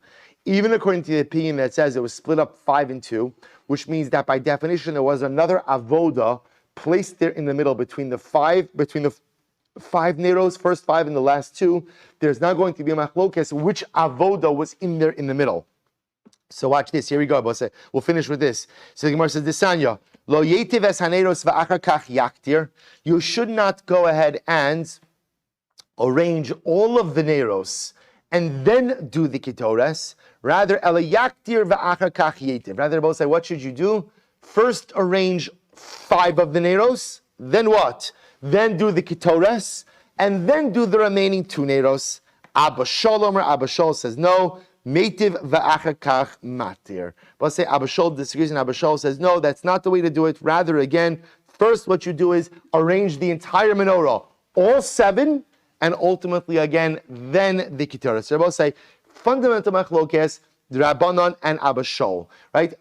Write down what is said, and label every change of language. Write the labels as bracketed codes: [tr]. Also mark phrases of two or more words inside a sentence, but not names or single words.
[en] Even according to the opinion that says it was split up 5 and 2, which means that by definition there was another avoda placed there in the middle between the 5 neros, first 5 and the last 2. There's now going to be a machlokes which avoda was in there in the middle. So watch this. Here we go. We'll finish with this. So the Gemara says, [he] "דתניא לא יטיב את הנרות ואחר כך יקטיר." [en] You should not go ahead and arrange all of the neros and then do the ketores. Rather, [he] אלא יקטיר ואחר כך יטיב. [en] Rather, both say, what should you do? First, arrange 5 of the neros. Then what? Then do the ketores, and then do the remaining 2 neros. Abba Shol says no. [he] מטיב ואחר כך מקטיר. [en] But say Abba Shol disagrees, and Abba Shol says no, that's not the way to do it. Rather, again, first what you do is arrange the entire menorah, all 7, and ultimately again, then the ketores. So both say fundamental machlokes, the Rabbanon and Abba Shol, right?